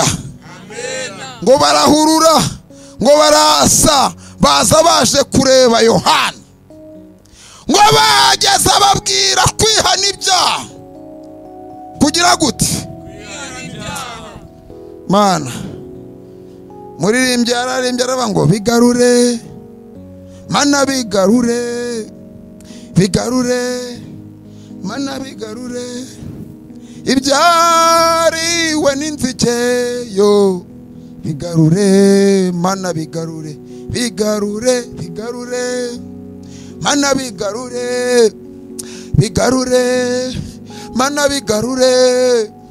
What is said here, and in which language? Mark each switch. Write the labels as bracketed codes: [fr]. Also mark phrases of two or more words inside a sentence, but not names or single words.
[rw] Ngo barahurura, ngo barasa, baza baje kureba Yohana. Ngo bageze ababwira kwihana ibyaha. Kugira gute? Mana muririmbye yararimbye aravuga ngo bigarure mana, bigarure, bigarure mana, bigarure ibyariwe n'inzike yo, bigarure mana, bigarure, bigarure, bigarure mana, bigarure, bigarure mana, bigarure